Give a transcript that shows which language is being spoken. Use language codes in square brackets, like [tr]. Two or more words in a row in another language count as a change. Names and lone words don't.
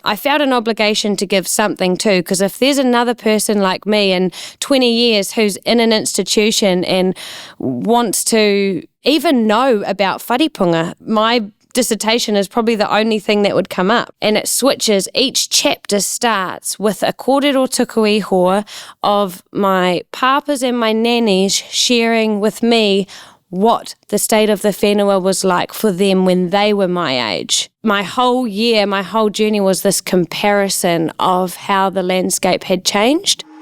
[en] I felt an obligation to give something too, because if there's another person like me in 20 years who's in an institution and wants to even know about Whareponga, my dissertation is probably the only thing that would come up. And it switches. Each chapter starts with a [mi] kōrero tuku iho [en] of my papas and my nannies sharing with me what the state of the whenua was like for them when they were my age. My whole year, my whole journey was this comparison of how the landscape had changed.